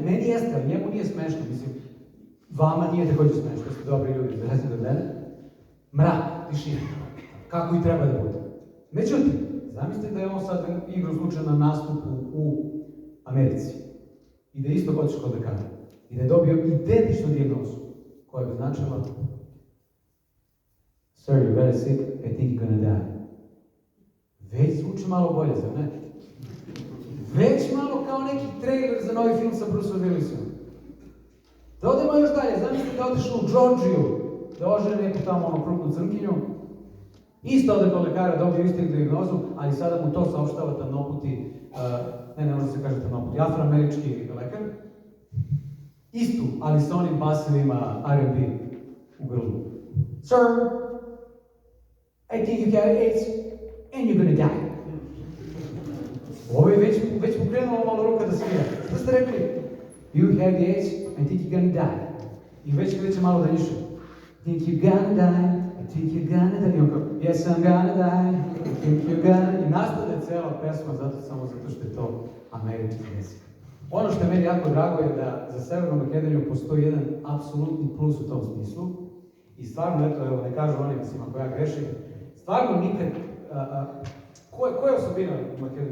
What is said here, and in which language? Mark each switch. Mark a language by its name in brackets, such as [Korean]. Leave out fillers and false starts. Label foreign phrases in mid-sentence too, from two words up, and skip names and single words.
[Serbian] Meni jeste, ali njemu nije smešno. Mislim, vama nije također smešno, da ste dobri ljudi, za razliku od mene. Mrak, tišina. Kako i treba da bude. Međutim, zamislite da je on sad igru slučaj na nastupu u Americi i da je isto otišao kod lekara i da je dobio identičnu dijagnozu koja bi značila [English] Sir, you're very sick, I think you're gonna die. [Serbian] Već zvuči malo bolje, zar ne? Već malo kao neki trailer za novi film sa Bruceom Willisom. Da odemo još dalje, zamislite da je otišao u Georgiju, da ožene neku tamo ono krupnu crnkinju. Isto ode kod lekara, dobio istu dijagnozu, ali sada mu to saopštava tamnoputi, ne može se kaže tamnoputi, afroamerički lekar. Istu, ali sa onim basovima R&B u grlu. [English] Sir, I think you got AIDS and you're gonna die. [Serbian] Ovo je već mu krenulo malo ruka da svira. Što ste rekli? [English] You have the AIDS and think you're gonna die. [Serbian] I već kreće malo da niše. [English] Think you're gonna die. I think you're gonna die. [Serbian] I on kao, [English] yes, I'm gonna die. I think you're gonna die. [Serbian] I nastade cela pesma samo zato što je to američki jezik. Ono što je meni jako drago je da za Severnu Makedoniju postoji jedan apsolutni plus u tom smislu. I stvarno, eto, evo, ne kažu oni, mislim, ako ja grešim, stvarno nikad, koja je osobina u Makedoniji?